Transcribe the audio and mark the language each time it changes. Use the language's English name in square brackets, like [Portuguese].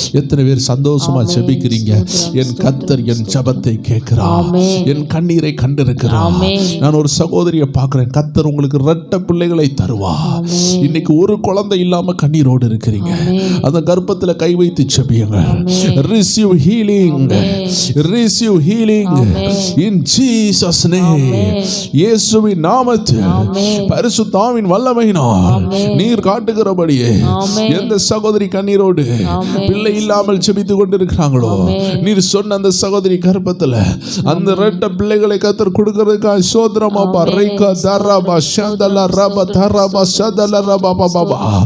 [Tamil] எத்தனை பேர் சந்தோஷமா ஜெபிக்கிறீங்க? என் கர்த்தர் என் ஜெபத்தை கேட்கிறார், என் கண்ணீரை கண்டிருக்கிறார். நான் ஒரு சகோதரியை பார்க்கிறேன், கர்த்தர் உங்களுக்கு இரட்டை பிள்ளைகளை தருவார். இன்னைக்கு ஒரு குழந்தை இல்லாம கண்ணீரோடு இருக்கிறீங்க, அந்த கர்ப்பத்தில் கை வைத்து ஜெபியுங்கள். [English] Receive healing, receive healing in Jesus name. [Tamil] இயேசுவின் நாமத்தில் பரிசுத்த ஆவியின் வல்லமையினால் நீர் காட்டுகிறபடியே எந்த சகோதரி கண்ணீரோடு பிள்ளை இல்லாமல் ஜெபித்துக் கொண்டிருக்கிறாங்களோ, நீர் சொன்ன அந்த சகோதரி கர்ப்பத்தில் அந்த இரட்டை பிள்ளைகளை கர்த்தர் கொடுக்கிறதுக்காக சோதரமா பரைகா தரபா சந்தல ரப தரபா சதல ரபா பாபா.